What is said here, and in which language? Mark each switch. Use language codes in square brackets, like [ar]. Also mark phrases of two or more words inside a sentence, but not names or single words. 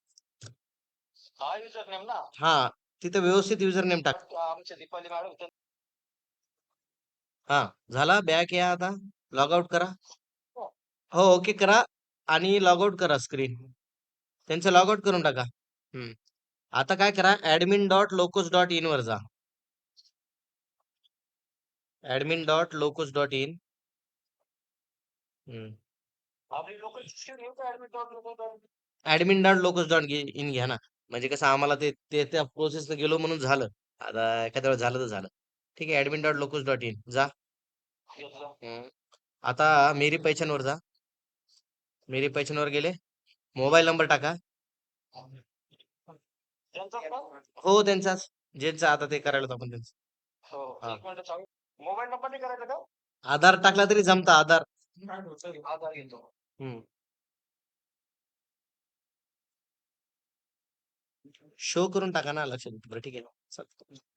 [mr] हा, तिथे व्यवस्थित युजर नेम टाक. हा, झाला. बॅक या आता. [en] log out [mr] करा. हो, ओके करा आणि [en] log out [mr] करा स्क्रीन. त्यांचं [en] log out [mr] करून टाका. हम्म. आता काय करा, admin.locus.in वर जा. admin.locus.in. admin.locus.in घ्या ना. म्हणजे कसं आम्हाला त्या प्रोसेसनं गेलो म्हणून झालं. आता एखाद्या वेळेस झालं तर झालं. ठीक आहे, admin.locus.in जा. हम्म. आता मेरी पहचान वर जा. मेरी पहचान वर गेले. मोबाईल नंबर टाका. हो, त्यांचाच. ज्यांचं आता ते करायला होतं आपण त्यांचं. हा. आधार टाकला तरी जमता. आधार. हम्म. शो करून टाका ना लक्षात. बरं, ठीक आहे. चालतं.